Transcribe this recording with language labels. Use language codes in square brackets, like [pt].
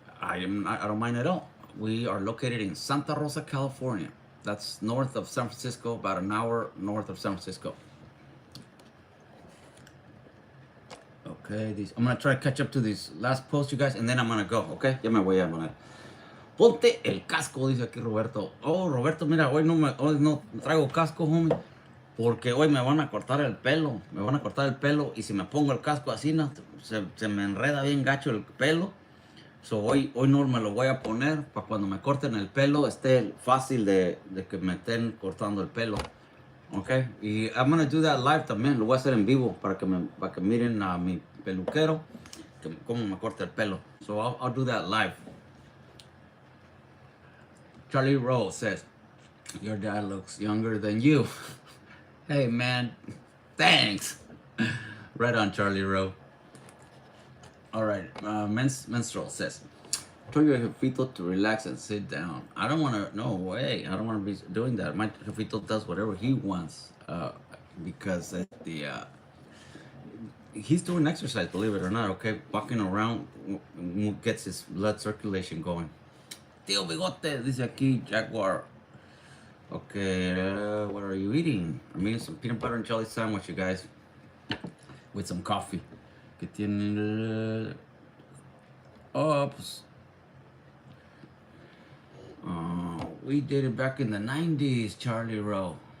[en] I don't mind at all. We are located in Santa Rosa, California. That's north of San Francisco, about an hour north of San Francisco. Okay, I'm gonna try to catch up to these last posts, you guys, and then I'm gonna go, okay? [es] Ya me voy a poner. Ponte el casco, dice aquí Roberto. Oh, Roberto, mira, hoy no traigo casco, homie, porque hoy me van a cortar el pelo. Me van a cortar el pelo y si me pongo el casco así, no, se me enreda bien gacho el pelo. So, hoy no me lo voy a poner para cuando me corten el pelo esté fácil de que me estén cortando el pelo. Ok, y [en] I'm gonna do that live [es] también. Lo voy a hacer en vivo para que miren a mi peluquero cómo me corta el pelo. [en] So I'll do that live. Charlie Rose says, your dad looks younger than you. Hey man, thanks. Right on, Charlie Rose. All right, Menstrual says, told your jefito to relax and sit down. I don't want to, no way. I don't want to be doing that. My jefito does whatever he wants because he's doing exercise, believe it or not, okay? Walking around gets his blood circulation going. [es] Tío Bigote, dice aquí, Jaguar. [en] Okay, what are you eating? I'm eating some peanut butter and jelly sandwich, you guys, with some coffee. [es] Que tiene... Oops. [en] We did it back in the 90s, Charlie Rowe.